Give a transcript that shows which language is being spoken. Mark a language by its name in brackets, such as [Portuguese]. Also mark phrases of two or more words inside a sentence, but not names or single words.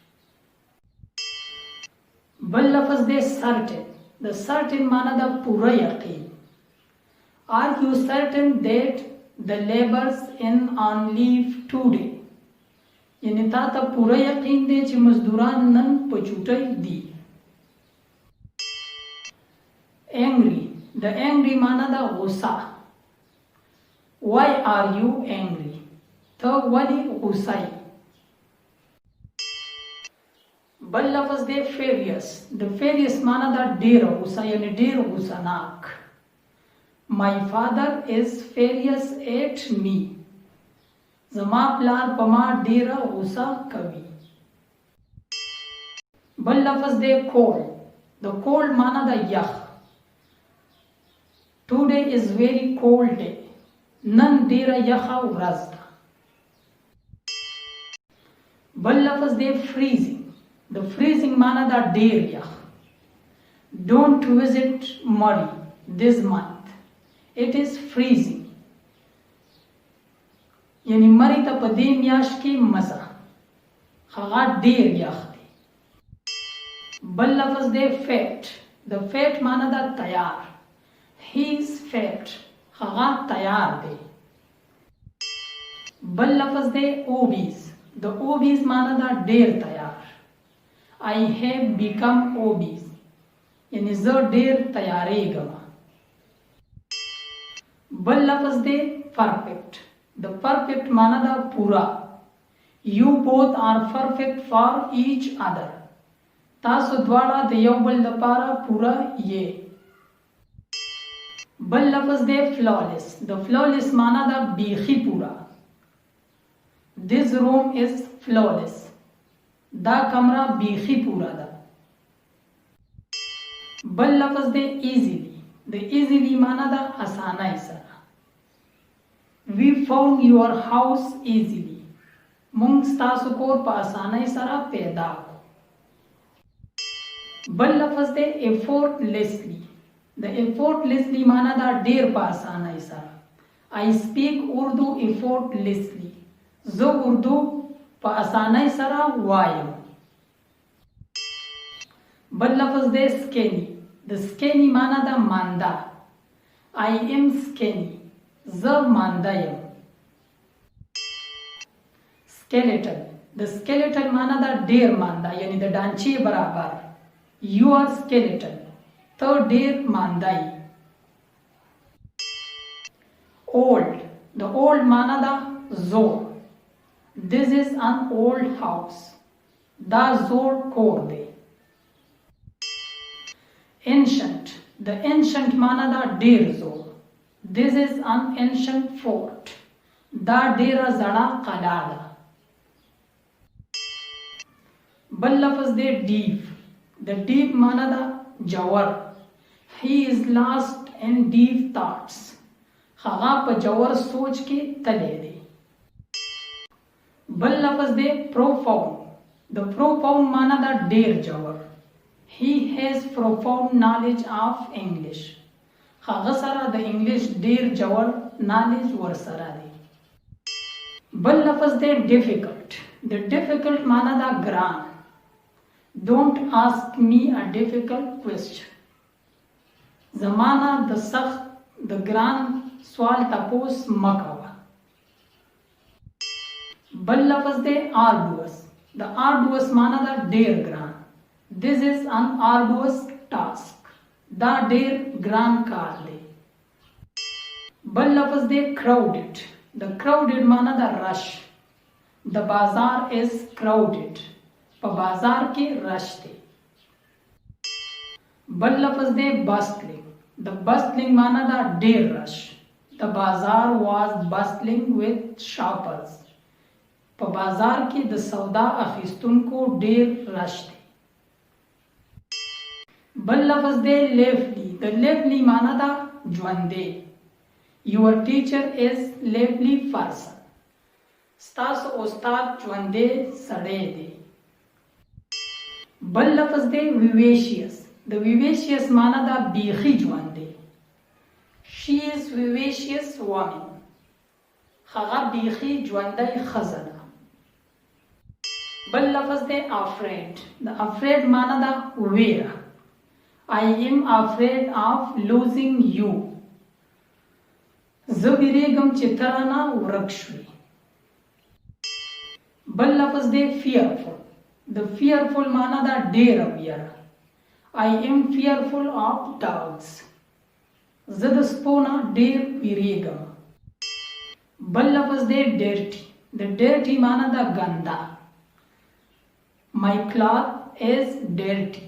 [Pashto] بل لفظ دی certain. د certain معنی ده پوره یقین. [English] Are you certain that the laborers in on leave today? [Pashto] یعنی تا ته پوره یقین دی چې مزدوران نن په چوټۍ دي. Angry. د angry معنی ده غصه. [English] Why are you angry? [Pashto] ته ولې غصه یې؟ بل لفظ دی furious. د furious معنی ده ډېره غصه یعنی ډېر غصه ناک. [English] My father is furious at me. [Pashto] زما پلار په ما ډېره غصه کوي. بل لفظ دی cold. د cold معنی ده یخ. [English] Today is very cold day. [Pashto] نن ډېره یخه ورځ ده. بل لفظ دی freezing. د freezing معنی ده ډېر یخ. [English] Don't visit Murray this month. It is freezing. [Pashto] یعنی مری ته په دې میاشت کې مزه. هغه ډېر یخ دی. بل لفظ دی fat. د fat معنی ده تیار. [English] He is fat. [Pashto] هغه تیار دی. بل لفظ دی obese. د obese معنی ده ډېر تیار. [English] I have become obese. [Pashto] یعنی زه ډېر تیارېږم. بل لفظ دی perfect. د perfect معنی ده پورا. [English] You both are perfect for each other. [Pashto] تاسو دواړه د یو بل لپاره پورا یې. بل لفظ دی flawless. د flawless معنی ده بیخي پورا. [English] This room is flawless. [Pashto] دا کمره بیخي پورا ده. بل لفظ دی easily. د easily معنی ده اسانۍ سره. [English] We found your house easily. [Pashto] مونږ ستاسو کور په اسانۍ سره پیدا کړو. بل لفظ دی effortlessly. د effortlessly معنی ده ډیر په اسانۍ سره. [English] I speak Urdu effortlessly. [Pashto] زه اردو په اسانۍ سره وایم. بل لفظ دی skinny. د skinny معنی ده مانده. [English] I am skinny. [Pashto] زه مانده یم. skeleton. د skeleton معنی ده ډیر مانده یعنی د ډانچې برابر. [English] You are skeleton. [Pashto] ته ډیر مانده یې. old. د old معنی ده زوړ. [English] This is an old house. [Pashto] دا زوړ کور دی. ancient. د ancient معنی ده ډیر زوړ. [English] This is an ancient fort. [Pashto] دا ډیره زړه قلعه ده. بل لفظ دی deep. د deep معنی ده جوور. [English] He is lost in deep thoughts. [Pashto] هغه په جوور سوچ کې تللی دی. بل لفظ دی profound. د profound معنی ده ډیر جوور. [English] He has profound knowledge of English. [Pashto] هغه سره د انګلیش ډیر جوړ نالج ورسره دی. بل لفظ دی difficult. د difficult معنی ده ګران. [English] Don't ask me a difficult question. [Pashto] زمانه د سخت د ګران سوال تپوس مکوه. بل لفظ دی arduous. د arduous معنی ده ډیر ګران. [English] This is an arduous task. [Pashto] دا ډیر ګران کار دی. بل لفظ دی crowded. د crowded معنی ده رش. د بازار [English] is crowded. [Pashto] په بازار کې رش دی. بل لفظ دی bustling. د bustling معنی ده ډیر رش. [English] The bazaar was bustling with shoppers. [Pashto] په بازار کې د سودا اخیستونکو ډیر رش دی. بل لفظ دی lively. د lively معنی ده ژوندی. [English] Your teacher is lively person. [Pashto] ستاسو استاد ژوندې سړی دی. بل لفظ دی vivacious. د vivacious معنی دا بیخي ژوندې. [English] She is vivacious woman. [Pashto] هغه بیخي ژوندۍ ښځه ده. بل لفظ دی afraid. د afraid معنی دا ویره. [English] I am afraid of losing you. [Pashto] زه ویریږم چې ته رانه ورک شوې. بل لفظ دی fearful. د fearful معنی دا ډېره ویره. [English] I am fearful of dogs. [Pashto] زه د سپو نه ډېر ویریږم. بل لفظ دی dirty. د dirty معنی دا ګنده. [English] My cloth is dirty.